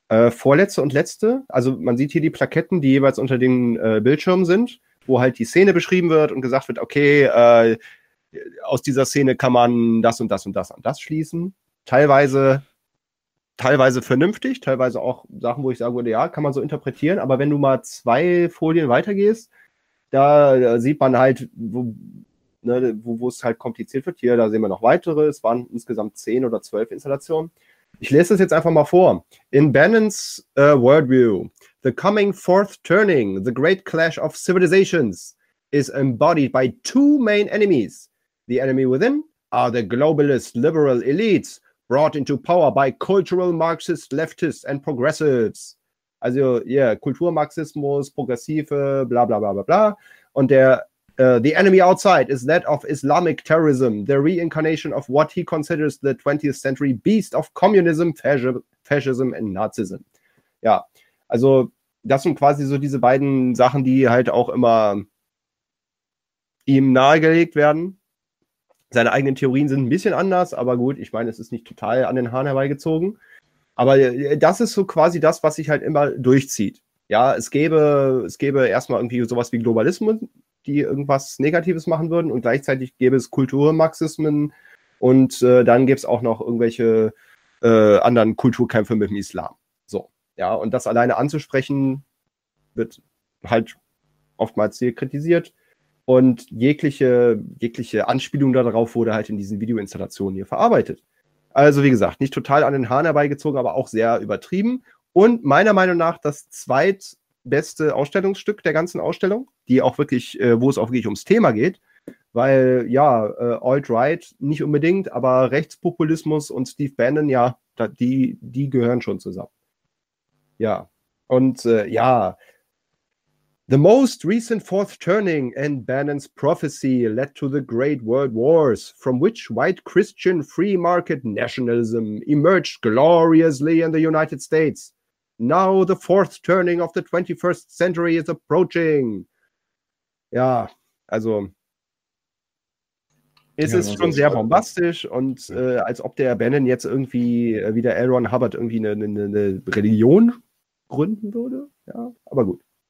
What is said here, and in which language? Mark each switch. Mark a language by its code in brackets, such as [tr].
[de] vorletzte und letzte, also man sieht hier die Plaketten, die jeweils unter den Bildschirmen sind, wo halt die Szene beschrieben wird und gesagt wird, okay, aus dieser Szene kann man das und das und das an das schließen, teilweise vernünftig, teilweise auch Sachen, wo ich sage, ja, kann man so interpretieren, aber wenn du mal zwei Folien weitergehst, da sieht man halt, wo es halt kompliziert wird. Hier, da sehen wir noch weitere, es waren insgesamt 10 oder 12 Installationen. Ich lese das jetzt einfach mal vor. [en] In Bannon's Worldview, the coming fourth turning, the great clash of civilizations, is embodied by two main enemies. The enemy within are the globalist liberal elites, brought into power by cultural Marxist, leftists and progressives. [de] Also, yeah, Kulturmarxismus, Progressive, bla bla bla bla bla. [en] Und the enemy outside is that of Islamic terrorism, the reincarnation of what he considers the 20th century beast of communism, fascism and Nazism. [de] Ja, also das sind quasi so diese beiden Sachen, die halt auch immer ihm nahegelegt werden. Seine eigenen Theorien sind ein bisschen anders, aber gut, ich meine, es ist nicht total an den Haaren herbeigezogen. Aber das ist so quasi das, was sich halt immer durchzieht. Ja, es gäbe erstmal irgendwie sowas wie Globalismus, die irgendwas Negatives machen würden und gleichzeitig gäbe es Kulturmarxismen und dann gäbe es auch noch irgendwelche anderen Kulturkämpfe mit dem Islam. So, ja, und das alleine anzusprechen, wird halt oftmals hier kritisiert. Und jegliche Anspielung darauf wurde halt in diesen Videoinstallationen hier verarbeitet. Also wie gesagt, nicht total an den Haaren herbeigezogen, aber auch sehr übertrieben. Und meiner Meinung nach das zweit beste Ausstellungsstück der ganzen Ausstellung, die auch wirklich, wo es auch wirklich ums Thema geht, weil ja, Alt-Right nicht unbedingt, aber Rechtspopulismus und Steve Bannon, ja, die gehören schon zusammen. [en] Ja, und ja, the most recent fourth turning in Bannon's prophecy led to the Great World Wars, from which white Christian free market nationalism emerged gloriously in the United States. Now the fourth turning of the 21st century is approaching. [de] Ja, also es ja, ist schon sehr bombastisch und als ob der Bannon jetzt irgendwie, wie der L. Ron Hubbard, irgendwie eine Religion gründen würde. Ja, aber gut.